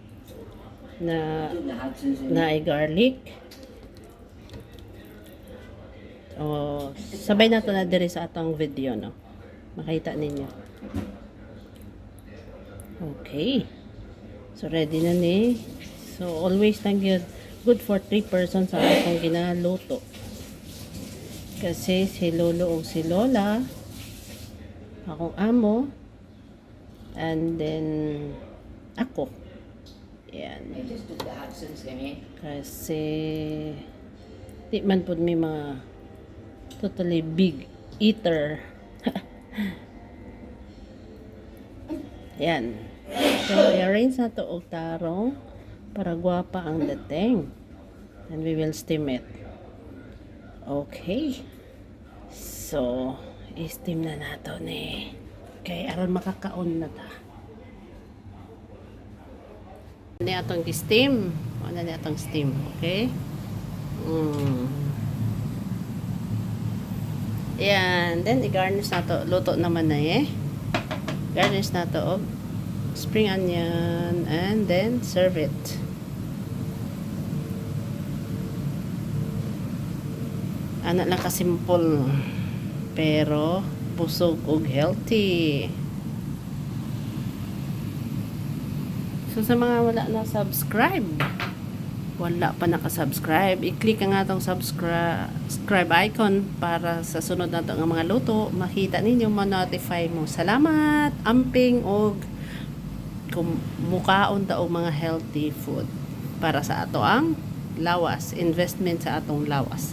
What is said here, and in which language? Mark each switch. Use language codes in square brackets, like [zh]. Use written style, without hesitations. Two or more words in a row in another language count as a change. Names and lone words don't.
[ceb] Na ay garlic. Sabay na to na dire sa atong video, no? Makita ninyo. Okay. So, ready na ni. So, always lang yun. [en] Good for 3 persons [ceb] sa akong ginaluto. Kasi si Lolo o si Lola, akong amo, [en] and then [ceb] ako. Yan. Kasi di man po may mga [en] totally big eater. [ceb] Yan. So, i-arrange na to og tarong para gwapa ang dating. [en] And we will steam it. Okay. [ceb] So, i-steam na nato ni. Okay, aron makakaon na ta. Ano na atong steam? Ano na atong steam? Okay? Yan. Then, i-garnish na to. Luto naman na Garnish na to og [en] spring onion. And then, serve it. [ceb] Ano lang kasimple. Pero, busog og healthy. So, sa mga wala na subscribe, wala pa nakasubscribe, i-click ang atong subscribe icon para sa sunod na itong mga luto, makita ninyo, ma-notify mo. Salamat, amping, og mukaon ta og mga [en] healthy food [ceb] para sa ato ang lawas, investment sa atong lawas.